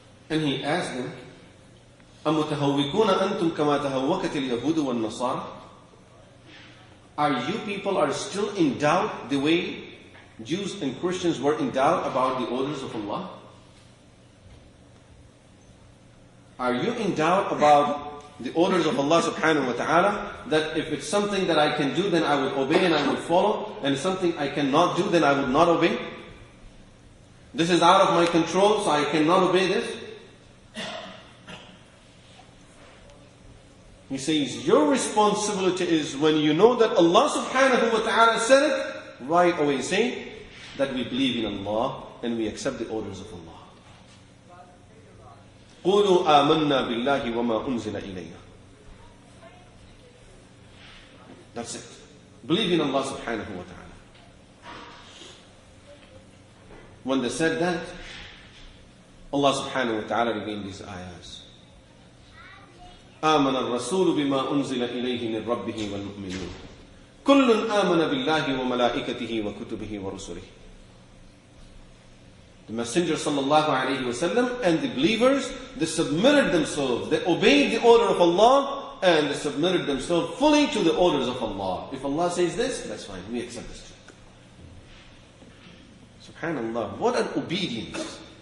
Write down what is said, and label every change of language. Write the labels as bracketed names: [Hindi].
[English] And he asked them, [Arabic] أَمُتَهَوِّكُونَ أَنْتُمْ كَمَا تَهَوَّكَتِ الْيَهُودُ وَالنَّصَارَى? [English] Are you people are still in doubt the way Jews and Christians were in doubt about the orders of Allah? Are you in doubt about the orders of Allah subhanahu wa ta'ala, that if it's something that I can do, then I would obey and I would follow, and something I cannot do, then I would not obey? This is out of my control, so I cannot obey this? He says, your responsibility is when you know that Allah subhanahu wa ta'ala said it, right away say that we believe in Allah and we accept the orders of Allah. [Arabic] قُولُوا آمَنَّا بِاللَّهِ وَمَا أُنزِلَ إِلَيْنَا. [English] That's it. Believe in Allah subhanahu wa ta'ala. When they said that, Allah subhanahu wa ta'ala revealed these ayahs. [Arabic] آمن الرسول بما أنزل إليه من ربه والمؤمنون كل آمن بالله وملائكته وكتبه ورسله. [English] The Messenger sallallahu alayhi wa sallam and the believers, they submitted themselves, they obeyed the order of Allah, and they submitted themselves fully to the orders of Allah. If Allah says this, that's fine, we accept this too. Subhanallah, what an obedience.